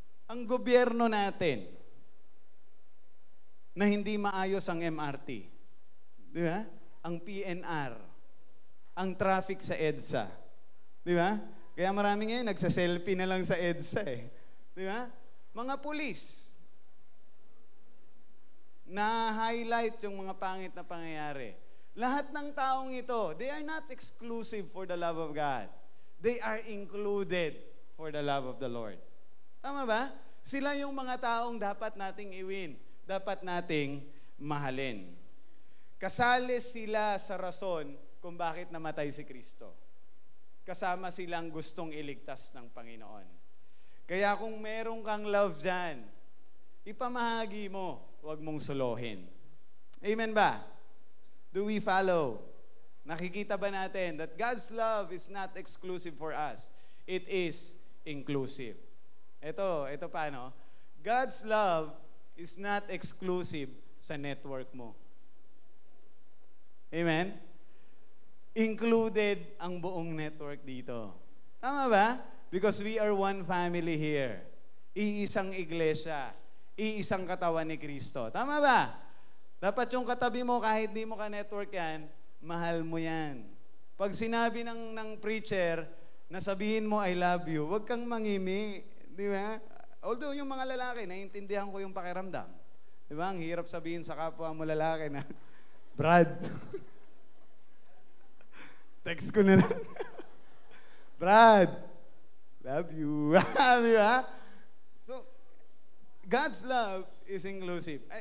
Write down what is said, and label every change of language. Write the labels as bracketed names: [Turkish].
[Filipino] Ang gobyerno natin, na hindi maayos ang MRT. Di ba? Ang PNR, ang traffic sa EDSA. Di ba? Kaya marami ngayon nagsa-selfie na lang sa EDSA eh. Di ba? Mga pulis. Na-highlight yung mga pangit na pangyayari. Lahat ng taong ito, [English] they are not exclusive for the love of God. They are included for the love of the Lord. [Filipino] Tama ba? Sila yung mga taong dapat nating iwin. Dapat nating mahalin. Kasali sila sa rason kung bakit namatay si Kristo. Kasama silang gustong iligtas ng Panginoon. Kaya kung meron kang love dyan, ipamahagi mo, huwag mong solohin. Amen ba? [English] Do we follow? [Filipino] Nakikita ba natin [English] that God's love is not exclusive for us. It is inclusive. [Filipino] Ito paano? [English] God's love is not exclusive [Filipino] sa network mo. [English] Amen? [Filipino] Included ang buong network dito. Tama ba? [English] Because we are one family here. [Filipino] Iisang iglesia. Iisang katawan ni Kristo. Tama ba? Dapat yung katabi mo, kahit di mo ka-network yan, mahal mo yan. Pag sinabi ng preacher na sabihin mo, [English] I love you, [Filipino] huwag kang mangimi. Di ba? Although yung mga lalaki, naiintindihan ko yung pakiramdam. Di ba? Ang hirap sabihin sa kapwa mo lalaki na, Brad, text ko na lang. Brad, [English] love you. [Filipino] Di ba? [English] So, God's love is inclusive.